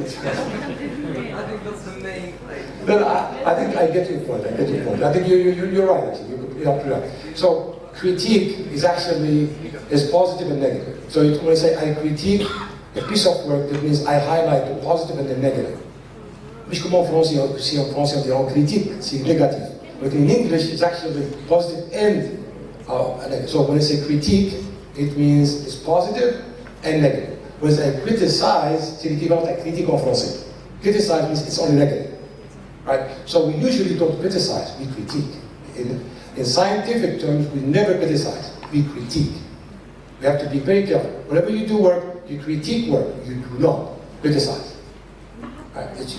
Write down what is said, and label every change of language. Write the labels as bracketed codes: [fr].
[en] I think that's the main. No, I think I get your point. I think you're right. Actually, you're right. So critique is actually positive and negative. So when I say I critique a piece of work, that means I highlight the positive and the negative. [fr] Puisque comme en français, si en français on dit en critique, c'est négatif. [en] But in English, it's actually positive and negative. So when I say critique, it means it's positive and negative. When I criticize, [fr] c'est l'équivalent à critique en français. [en] Criticize means it's only negative, right? So we usually don't criticize, we critique. In scientific terms, we never criticize, we critique. We have to be very careful. Whenever you do work, you critique work, you do not criticize. Right?